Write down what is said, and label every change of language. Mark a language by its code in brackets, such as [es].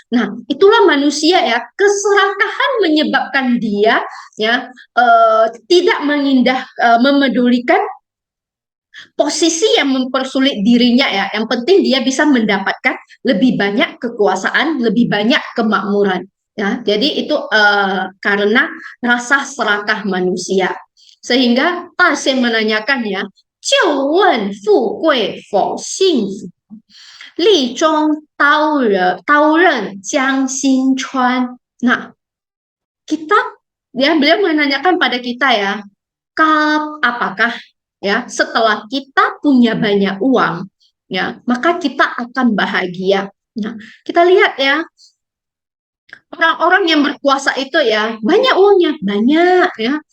[id] Nah, itulah manusia ya, keserakahan menyebabkan dia ya tidak memedulikan posisi yang mempersulit dirinya ya. Yang penting dia bisa mendapatkan lebih banyak kekuasaan, lebih banyak kemakmuran. Ya, jadi itu karena rasa serakah manusia. Sehingga Tasien menanyakan ya, [zh] 就问富贵否幸福，力中刀刃将心穿. [id] Nah, kita ya beliau menanyakan pada kita ya, apakah ya setelah kita punya banyak uang ya maka kita akan bahagia. Nah, kita lihat ya orang-orang yang berkuasa itu ya banyak uangnya, banyak ya.